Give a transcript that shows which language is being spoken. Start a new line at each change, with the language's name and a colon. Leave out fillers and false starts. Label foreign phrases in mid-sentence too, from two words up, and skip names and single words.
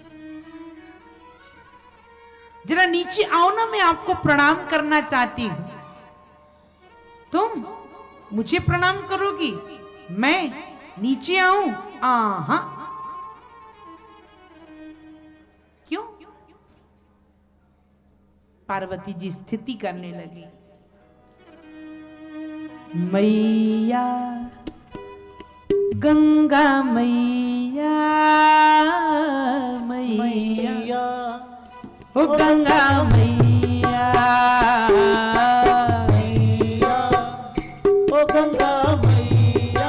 Hindi: जरा नीचे आओ ना, मैं आपको प्रणाम करना चाहती हूं। तुम मुझे प्रणाम करोगी? मैं नीचे आऊं? आहा, क्यों? पार्वती जी स्थिति करने लगी। मैया, गंगा मैया, मैया, ओ गंगा मैया, मैया, ओ गंगा मैया।